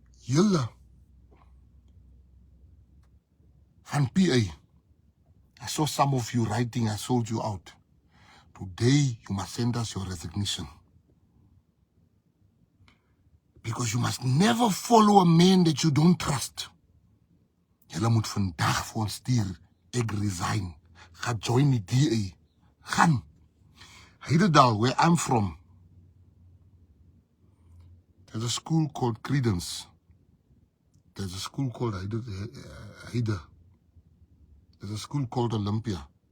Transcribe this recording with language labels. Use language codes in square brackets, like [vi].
[af] Julle van PA. [en] I saw some of you writing, I sold you out. Today, you must send us your resignation. Because you must never follow a man that you don't trust. [af] Julle moet vandag vir ons stuur, ek resign. Ga join die DA. Gaan. [en] Heidedal, where I'm from, there's a school called Credence. There's a school called Heide. There's a school called Olympia.